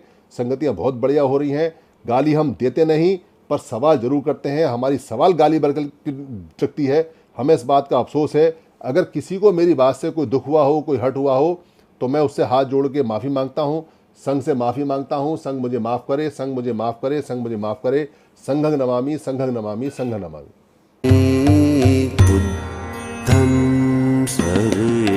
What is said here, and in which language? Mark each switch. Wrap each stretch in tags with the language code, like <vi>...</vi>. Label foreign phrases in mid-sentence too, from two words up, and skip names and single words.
<hi>संगतियाँ बहुत बढ़िया हो रही हैं। गाली हम देते नहीं, पर सवाल जरूर करते हैं। हमारी सवाल गाली बरकल सकती है, हमें इस बात का अफसोस है। अगर किसी को मेरी बात से कोई दुख हुआ हो, कोई हर्ट हुआ हो, तो मैं उससे हाथ जोड़ के माफ़ी मांगता हूँ, संघ से माफ़ी मांगता हूँ। संघ मुझे माफ़ करे, संघ मुझे माफ़ करे, संघ मुझे माफ़ करे।</hi> <pi>संघं नमामि, संघं नमामि, संघं नमामि। बुद्धं सर्व</pi>